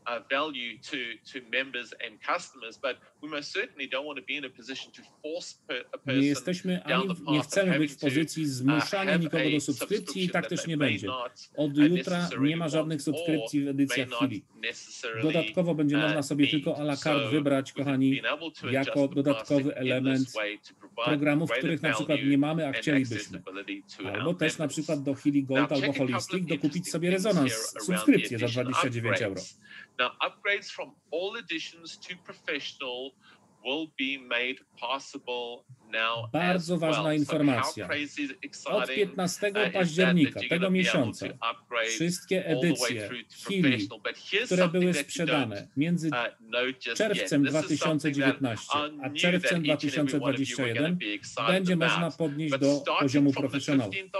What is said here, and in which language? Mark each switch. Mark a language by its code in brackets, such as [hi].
[en] value to members and customers, but we most certainly don't want to be in a position to force a person [pl] Nie jesteśmy ani nie chcemy być w pozycji zmuszania nikogo do subskrypcji i tak też nie będzie. Od jutra nie ma żadnych subskrypcji w edycjach Healy. Dodatkowo będzie można sobie tylko à la carte wybrać, kochani, jako dodatkowy element programów, których na przykład nie mamy, a chcielibyśmy. Albo też na przykład do Healy Gold albo Holistic dokupić sobie rezonans, subskrypcję za 29 euro. [en] Now, upgrades from all editions to professional will be made possible now. [pl] Bardzo ważna informacja. Od 15 października tego miesiąca wszystkie edycje Healy, które były sprzedane między czerwcem 2019 a czerwcem 2021, będzie można podnieść do poziomu profesjonału.